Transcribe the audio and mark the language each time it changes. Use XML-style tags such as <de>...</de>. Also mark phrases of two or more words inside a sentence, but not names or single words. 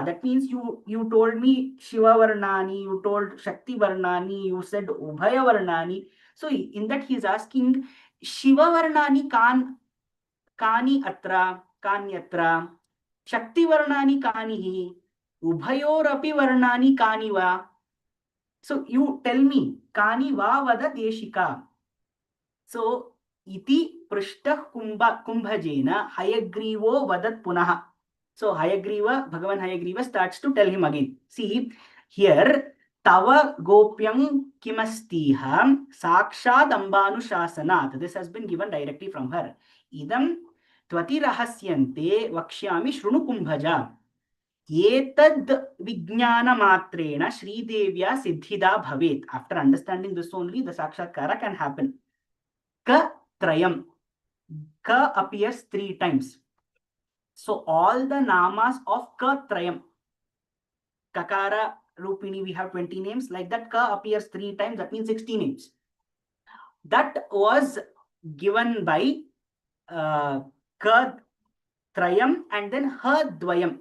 <en>That means you told me</en> <sa>शिव वर्णनी,</sa> <en>you told</en> <sa>शक्ति वर्णनी,</sa> <en>you said</en> <sa>उभय वर्णनी.</sa> <en>So in that he is asking</en> <sa>शिव वर्णनी कानि अत्र कान्यत्र शक्ति वर्णनी कानि हि उभयोर् अपि वर्णनी कानि वा.</sa> <en>So you tell me</en> <sa>कानि वा वद देशिक. So इति पृष्टः कुम्भजेन हयग्रीवो वदत् पुनः.</sa> <en>So Bhagavan Hayagriva starts to tell him again. See here,</en> <sa>तव गोप्यं किमस्तीह साक्षाद् अम्बानुशासनात्.</sa> <en>This has been given directly from her.</en> <sa>इदं त्वति रहस्यं ते वक्ष्यामि शृणु कुम्भज. एतद् विज्ञान मात्रेण श्री देव्याः सिद्धिदा भवेत्.</sa> <en>After understanding this only, the Sakshatkara can happen.</en> <sa>क त्रयम्.</sa> <en>Ka appears 3 times. So all the namas of</en> <sa>क त्रयम्,</sa> <en>Kakara, Rupini, we have 20 names. Like that, Ka appears 3 times. That means 60 names. That was given by</en> <sa>क त्रयम्</sa> <en>and then</en> <sa>ह द्वयम्.</sa>